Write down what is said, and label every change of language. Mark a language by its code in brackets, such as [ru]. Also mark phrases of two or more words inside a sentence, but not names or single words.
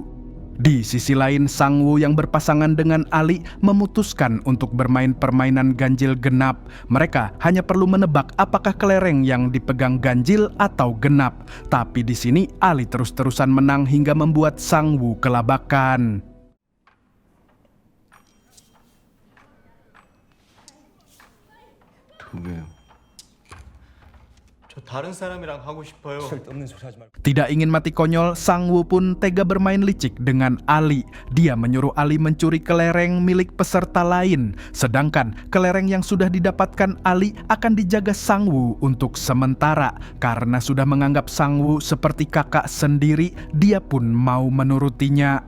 [id] Di sisi lain, Sang-woo yang berpasangan dengan Ali memutuskan untuk bermain permainan ganjil genap. Mereka hanya perlu menebak apakah kelereng yang dipegang ganjil atau genap. Tapi di sini Ali terus-terusan menang hingga membuat Sang-woo kelabakan. [ko] 왜요? 저 다른 사람이랑 하고 싶어요. 쓸데없는 소리 하지 말고. [id] Tidak ingin mati konyol, Sang-woo pun tega bermain licik dengan Ali. Dia menyuruh Ali mencuri kelereng milik peserta lain. Sedangkan kelereng yang sudah didapatkan Ali akan dijaga Sang-woo untuk sementara. Karena sudah menganggap Sang-woo seperti kakak sendiri, dia pun mau menurutinya.